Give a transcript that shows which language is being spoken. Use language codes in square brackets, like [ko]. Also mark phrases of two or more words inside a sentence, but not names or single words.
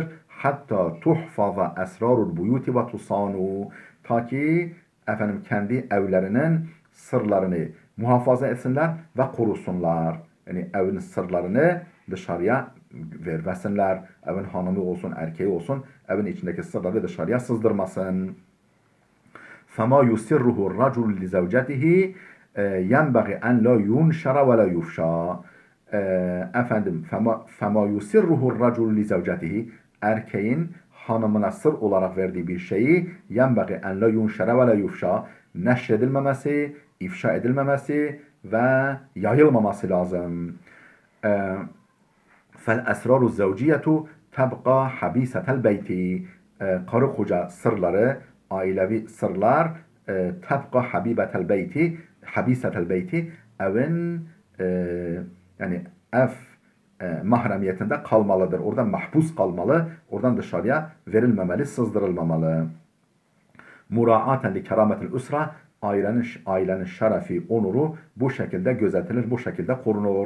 [ar] حتى تحفظ أسرار البيوت وتصان. [tr] Ta ki efendim kendi evlerinin sırlarını muhafaza etsinler ve korusunlar. Yani evin sırlarını dışarıya vermesinler. Evin hanımı olsun, erkeği olsun, evin içindeki sırları dışarıya sızdırmasın. [ar] فَمَا يُسِرُّهُ الرَّجُلُ لِزَوْجَتِهِ يَنْبَغِ أَنْ لَا يُنْشَرَ وَلَا يُفْشَى. [tr] Efendim, [ar] فَمَا يُسِرُّهُ الرَّجُلُ لِزَوْجَتِهِ, [tr] erkeğin hanımına sır olarak verdiği bir şeyi [ar] يَنْبَغِ أَنْ لَا يُنْشَرَ وَلَا يُفْشَى, [tr] neşredilmemesi, ifşa edilmemesi ve yayılmaması lazım. [ar] فَالْاَسْرَارُ الزَّوْجِيَةُ تَبْقَى حَب۪يسَةَ الْبَيْتِ. [tr] Karı koca sırları, ailevi sırlar [ar] تبقى حبيبة البيت حبيسة البيت, [tr] evin yani ev mahremiyetinde kalmalıdır. Oradan mahpus kalmalı. Oradan dışarıya verilmemeli, sızdırılmamalı. [ar] مراعاة لكرامة الأسرة, [tr] ailenin şerefi, onuru bu şekilde gözetilir, bu şekilde korunur.